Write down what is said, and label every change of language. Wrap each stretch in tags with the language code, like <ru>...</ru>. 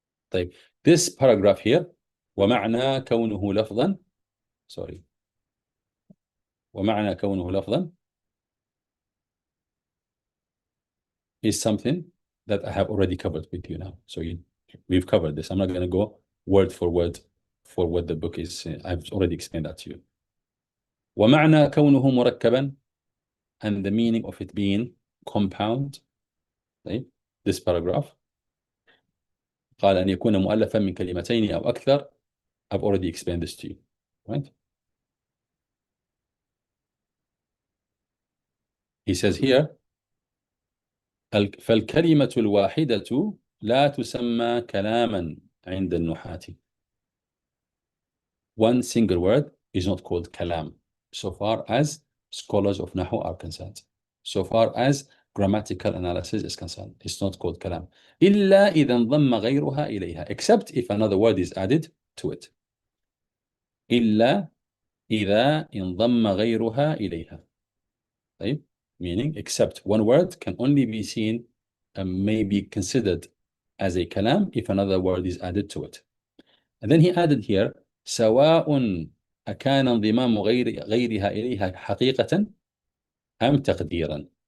<ar>طيب,</ar> <en>this paragraph here,</en> <ar>ومعنى كونه لفظا, ومعنى كونه لفظا</ar> <en>is something that I have already covered with you now. So we've covered this. I'm not going to go word for word for what the book is. I've already explained that to you.</en> <ar>ومعنى كونه مركبا,</ar> <en>and the meaning of it being compound. Right? This paragraph.</en> <ar>قال أن يكون مؤلفا من كلمتين أو أكثر.</ar> <en>I've already explained this to you. Right? He says here,</en> <ar>فالكلمة الواحدة لا تسمى كلاما عند النحاة.</ar> <en>One single word is not called kalam, so far as scholars of Nahu are concerned. So far as grammatical analysis is concerned, it's not called kalam.</en> <ar>إلا إذا انضم غيرها إليها,</ar> <en>except if another word is added to it.</en> <ar>إلا إذا انضم غيرها إليها.</ar> <en>right? Meaning, except one word can only be seen and may be considered as a kalam if another word is added to it. And then he added here,</en> <ar>سواء أكان انضمام غيرها إليها حقيقة أم تقديرا.</ar>